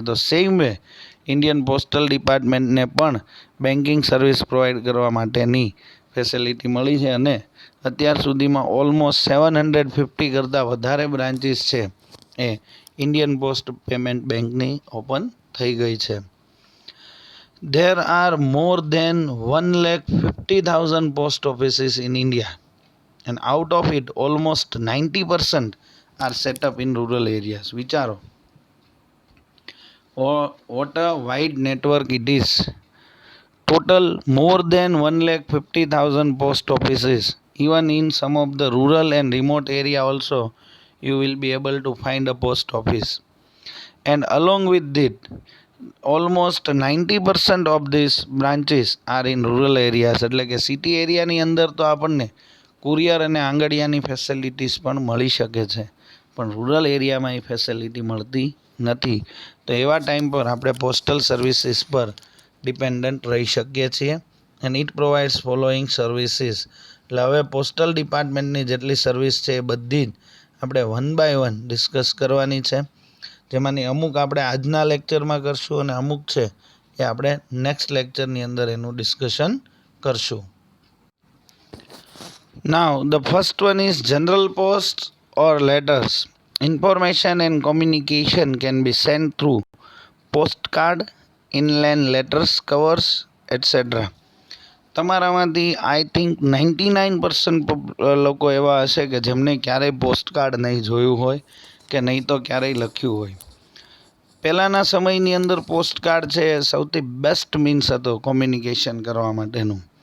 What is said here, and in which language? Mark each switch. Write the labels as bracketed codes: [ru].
[gu] તો same way Indian postal ડિપાર્ટમેન્ટને પણ banking service provide કરવા માટેની ફેસિલિટી મળી છે, અને અત્યાર સુધીમાં ઓલમોસ્ટ 750 કરતાં વધારે બ્રાન્ચીસ છે એ ઇન્ડિયન પોસ્ટ પેમેન્ટ બેંકની ઓપન થઈ ગઈ છે. [en] There are more than 1,50,000 post offices in India, and out of it almost 90% are set up in rural areas. વિચારો what a wide network it is. Total more than 1,50,000 post offices. Even in some of the rural and remote area also you will be able to find a post office. And along with it, almost 90% of these branches are in rural areas. [gu] એટલે કે city એરિયાની અંદર તો આપણને courier અને આંગડિયાની facilities પણ મળી શકે છે, પણ રૂરલ એરિયામાં એ ફેસિલિટી મળતી નથી. તો એવા ટાઈમ પર આપણે પોસ્ટલ સર્વિસીસ પર ડિપેન્ડન્ટ રહી શકીએ છીએ. [en] And it provides following services. [gu] એટલે હવે પોસ્ટલ ડિપાર્ટમેન્ટની જેટલી સર્વિસ છે એ બધી જ આપણે 1 by 1 ડિસ્કસ કરવાની છે, જેમાંની અમુક આપણે આજના લેક્ચરમાં કરશું અને અમુક છે એ આપણે નેક્સ્ટ લેક્ચરની અંદર એનું ડિસ્કશન કરશું. [en] Now, the first one is general posts or letters. Information and communication can be sent through postcard, inland letters, covers, etc. [gu] તમારામાંથી આઈ થિંક 99% લોકો એવા હશે કે જેમને ક્યારેય પોસ્ટકાર્ડ નહીં જોયું હોય કે નહીં તો ક્યારેય લખ્યું હોય. પહેલાંના સમયની અંદર પોસ્ટકાર્ડ છે એ સૌથી બેસ્ટ મીન્સ હતો કોમ્યુનિકેશન કરવા માટેનું.